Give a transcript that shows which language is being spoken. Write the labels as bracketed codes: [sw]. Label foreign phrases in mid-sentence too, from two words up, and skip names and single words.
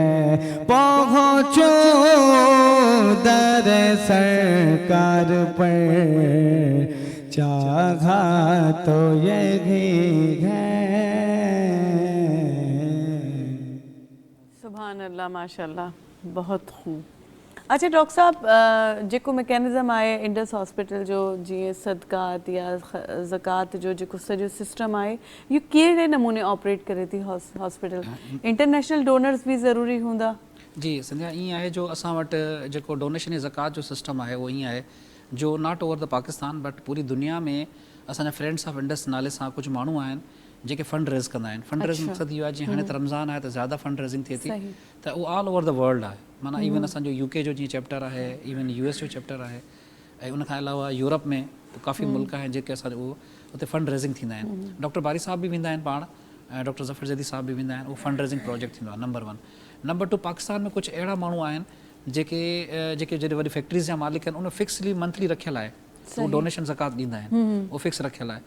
[ur] پہنچوں در سرکار پر، چاہا تو یہی ہے. سبحان اللہ، ماشاءاللہ، بہت خوب. اچھا ڈاکٹر صاحب, [sd] जेको मैकेनिज़म आहे इंडस हॉस्पिटल जो, जीअं सदकात या ज़कात जो जेको सॼो सिस्टम आहे, इहो कहिड़े नमूने ऑपरेट करे थी हॉस्पिटल? [en] international donors [sd] भी ज़रूरी हूंदा? जी संध्या, ईअं आहे जो असां वटि जेको डोनेशन या ज़कात जो सिस्टम आहे उहो ईअं आहे जो [en] not over the Pakistan but [sd] पूरी दुनिया में असांजा फ्रेंड्स ऑफ इंडस नाले सां कुझु माण्हू आहिनि जेके [en] fund raise [sd] कंदा आहिनि। [en] fund raise [sd] मक़सदु इहो आहे, जीअं हाणे त रमज़ान आहे त ज़्यादा [en] fund raising [sd] थिए थी, त उहो [en] all over the world [sd] आहे। माना इवन असांजो UK जो जीअं चैप्टर आहे, इवन US जो चैप्टर आहे, ऐं उनखां अलावा यूरोप में काफ़ी मुल्क आहिनि जेके असांजो उहो उते [en] fund raising [sd] थींदा आहिनि। डॉक्टर बारी साहब बि वेंदा आहिनि पाण, ऐं डॉक्टर ज़फ़र ज़ैदी साहब बि वेंदा आहिनि। उहो [en] fund raising project [sd] थींदो आहे, नंबर 1। नंबर 2, पाकिस्तान में कुझु अहिड़ा माण्हू आहिनि जेके जॾहिं वॾी फैक्ट्रीज़ जा मालिक आहिनि, उन [en] fixly monthly [sd] रखियल आहे, उहो डोनेशन ज़कात ॾींदा आहिनि, उहो फिक्स रखियल आहे।